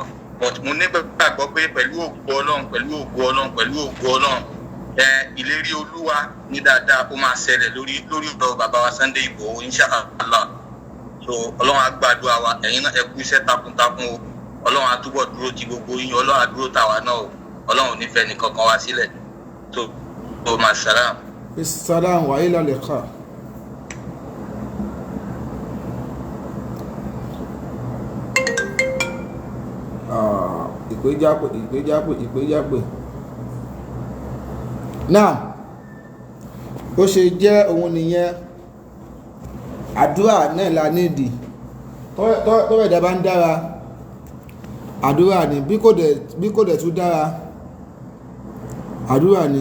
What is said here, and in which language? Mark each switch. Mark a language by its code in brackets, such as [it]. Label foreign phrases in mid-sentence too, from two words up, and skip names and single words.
[yo] But mo nígbàgbọ́ pé pẹ̀lú ògo Ọlọ́run ìlérí Olúwa ní dáadáa ó máa ṣẹlẹ̀ lórí ọ̀dọ̀ bàbá wa Sunday Igboho inshallah. So Ọlọ́run á gbàdúrà wa ẹ̀yin náà ẹ kú iṣẹ́ takuntakun o Ọlọ́run á túbọ̀ dúró ti gbogbo yín Ọlọ́run á dúró tàwa náà o Ọlọ́run ò ní fẹ́ nìkankan wá sílẹ̀ tó máa salam. [ar] سلام وإلى لقاء. [yo] ìpéjápè náà ó ṣe jẹ́ òun nìyẹn àdúrà náà la nídìí tọ́wọ́ ẹ̀dá bá ń dára àdúrà ni bí kò dẹ̀ tún dára àdúrà ni